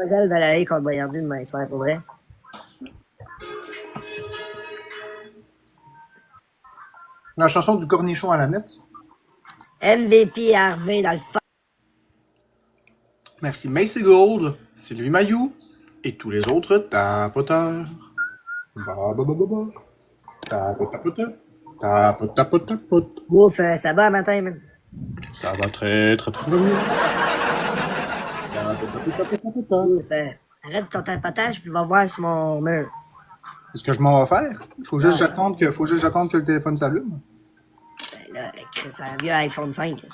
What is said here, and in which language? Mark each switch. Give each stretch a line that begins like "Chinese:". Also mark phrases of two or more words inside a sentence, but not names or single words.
French: Mademoiselle Valérie contre Boyardi demain soir, pour vrai. La chanson du cornichon à la nette. MVP Harvey dans le fond. Merci Macy Gold, Sylvie Mayou et tous les autres tapoteurs. Ba ba ba ba ba. Tapotapota. Tapotapotapot. Ouf, ça va matin, man. Ça va très très très bien. Ouf, arrête ton tapotage puis va voir sur mon mur. C'est ce que je m'en vais faire. Il faut juste que j'attende que le téléphone s'allume. Ben là, Chris, c'est un vieux iPhone 5.